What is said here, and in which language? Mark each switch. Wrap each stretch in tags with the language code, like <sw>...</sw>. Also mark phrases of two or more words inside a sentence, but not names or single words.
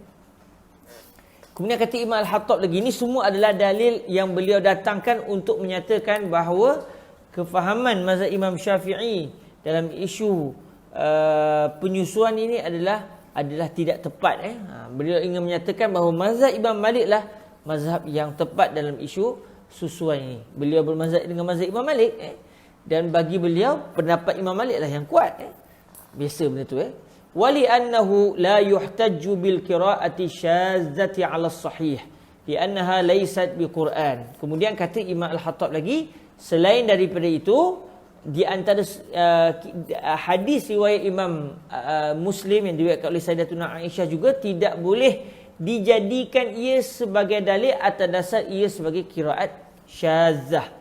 <ms>Kemudian kata Imam Al-Khattab lagi, ini semua adalah dalil yang beliau datangkan untuk menyatakan bahawa kefahaman mazhab Imam Syafi'i dalam isu penyusuan ini adalah tidak tepat. Beliau ingin menyatakan bahawa mazhab Imam Malik lah mazhab yang tepat dalam isu susuan ini. Beliau bermazhab dengan mazhab Imam Malik. Dan bagi beliau pendapat Imam Malik lah yang kuat. Biasa benda tu.</ms> <ar>ولأنه لا يحتج بالقراءة الشاذة على الصحيح لأنها ليست بقرآن.</ar> <ms>Kemudian kata Imam Al-Khattab lagi, selain daripada itu, di antara hadis riwayat Imam Muslim yang diriwayatkan oleh Sayyidatuna Aisyah juga tidak boleh dijadikan ia sebagai dalil atas dasar ia sebagai</ms> <ar>قراءة شاذة.</ar>